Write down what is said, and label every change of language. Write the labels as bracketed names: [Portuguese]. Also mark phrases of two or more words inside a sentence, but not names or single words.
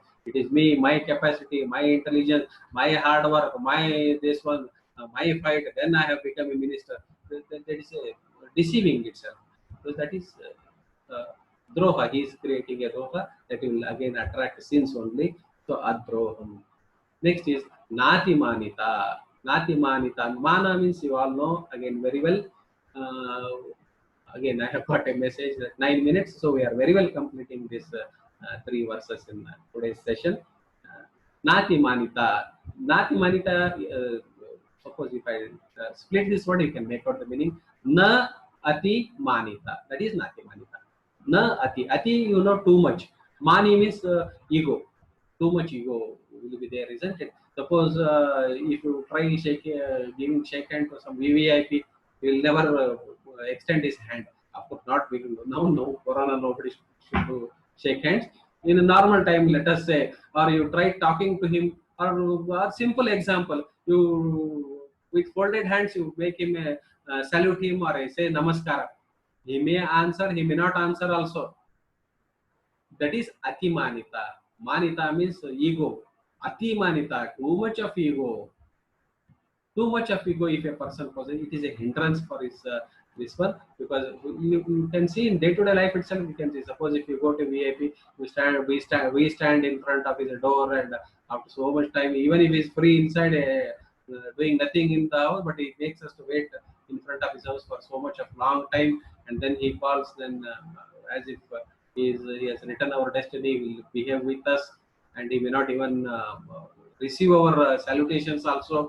[English] It is me, my capacity, my intelligence, my hard work, my this one, my fight. Then I have become a minister. That is a deceiving itself. So that is droha. He is creating a droha that will again attract sins only. So adroham. Next is nati manita. Nati manita. Mana means you all know again very well. Again, I have got a message that 9 minutes, so we are very well completing this three verses in today's session. Nati manita. Nati manita. Suppose if I split this word, you can make out the meaning. Na ati manita. That is nati manita. Na ati. Ati, you know, too much. Mani means ego. Too much ego will be there, isn't it? Suppose if you try giving shake hand to some VVIP, he will never extend his hand. Of course, not we now. No, Corona, nobody should do shake hands. In a normal time, let us say, or you try talking to him, or simple example, you with folded hands you make him salute him or say namaskara. He may answer, he may not answer also. That is ati manita. Manita means ego. Ati manita, too much of ego. Too much of ego, if a person possesses, it is a hindrance for his this one, because you can see in day-to-day life itself. You can see, suppose if you go to VIP, we stand in front of his door, and after so much time, even if he's free inside, doing nothing in the house, but he makes us to wait in front of his house for so much of long time, and then he calls, then as if he has written our destiny, he will behave with us, and he may not even receive our salutations also.